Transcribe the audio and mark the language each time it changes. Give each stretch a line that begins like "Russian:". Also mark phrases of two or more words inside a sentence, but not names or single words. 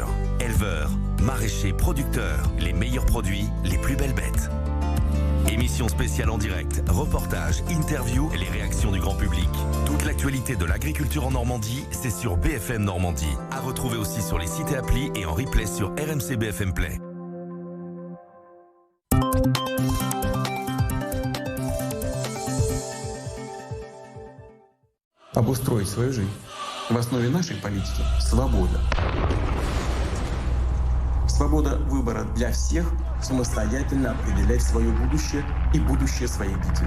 French: Éleveurs, maraîchers, producteurs, les meilleurs produits, les plus belles bêtes. Émission spéciale en direct, reportages, interviews et les réactions du grand public. Toute l'actualité de l'agriculture en Normandie, c'est sur BFM Normandie. À retrouver aussi sur les sites et applis et en replay sur RMC BFM Play.
Russian: Обустроить свою жизнь. В основе нашей политики свобода. Свобода выбора для всех самостоятельно определять свое будущее и будущее своих детей.